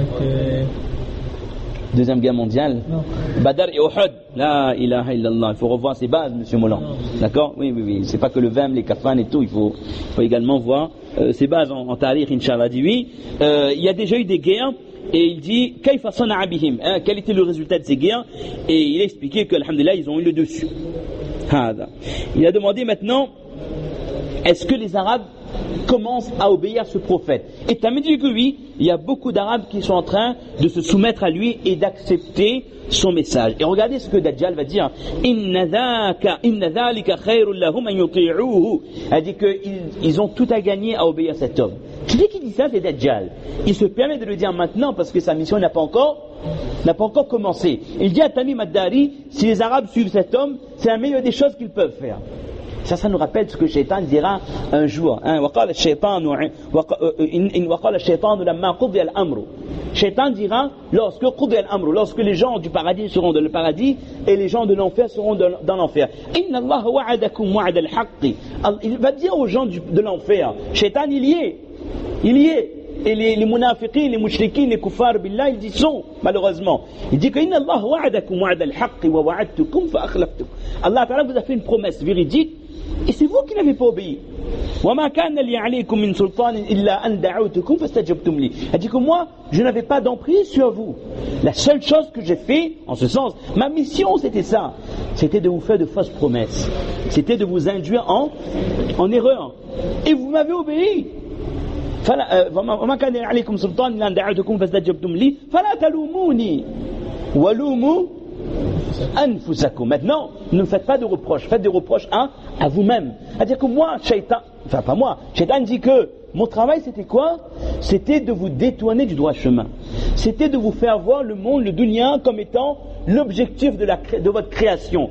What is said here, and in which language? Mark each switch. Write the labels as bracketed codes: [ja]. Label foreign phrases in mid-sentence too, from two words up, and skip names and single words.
[fr] Deuxième guerre mondiale. Non. Badr et Uhud. [ar] لا إله إلا الله. [fr] Il faut revoir ses bases, monsieur Moulin. D'accord? Oui. C'est pas que le vin, les kafanes et tout. Il faut également voir ses bases en tariq, Inch'Allah. Dit oui. Il y a déjà eu des guerres. Et il dit, [ar] كيف صنع بهم, [fr] quel était le résultat de ces guerres? Et il a expliqué que, alhamdulillah, ils ont eu le dessus. Il a demandé maintenant, est-ce que les Arabes commencent à obéir à ce prophète? Et Tamid dit que oui, il y a beaucoup d'Arabes qui sont en train de se soumettre à lui et d'accepter son message. Et regardez ce que Dajjal va dire. [ar] إن ذلك خير لهم أن يطيعوه. [fr] Elle dit qu'ils ont tout à gagner à obéir à cet homme. Qui dit ça? C'est Dajjal. Il se permet de le dire maintenant parce que sa mission n'a pas encore commencé. Il dit à Tamim ad-Dari, si les Arabes suivent cet homme, c'est la meilleure des choses qu'ils peuvent faire. Ça nous rappelle ce que Shaitan dira un jour. Shaitan dira lorsque les gens du paradis seront dans le paradis et les gens de l'enfer seront dans l'enfer. Il va dire aux gens de l'enfer, Shaitan il y est. Et les munafiqins, les mouchriquins, les kuffars billah, ils y sont, malheureusement. Il dit que [ar] إن الله وعدكم وعد الحق ووعدتكم فأخلفتكم. [fr] Allah Ta'ala vous a fait une promesse véridique et c'est vous qui n'avez pas obéi. [ar] وما كان لي عليكم من سلطان إلا أن دعوتكم فاستجبتم لي. [fr] Il dit que moi, je n'avais pas d'emprise sur vous. La seule chose que j'ai fait, en ce sens, ma mission c'était ça. C'était de vous faire de fausses promesses. C'était de vous induire en erreur. Et vous m'avez obéi. [ar] وما كان عليكم سلطان إلا أن دعوتكم فاستجبتم لي فلا تلوموني ولوموا أنفسكم. [fr] Maintenant, ne faites pas de reproches, faites des reproches à vous-même. C'est-à-dire que moi, Shaitan, enfin pas moi, Shaitan dit que mon travail c'était quoi? C'était de vous détourner du droit chemin. C'était de vous faire voir le monde, le dunya, comme étant l'objectif de votre création.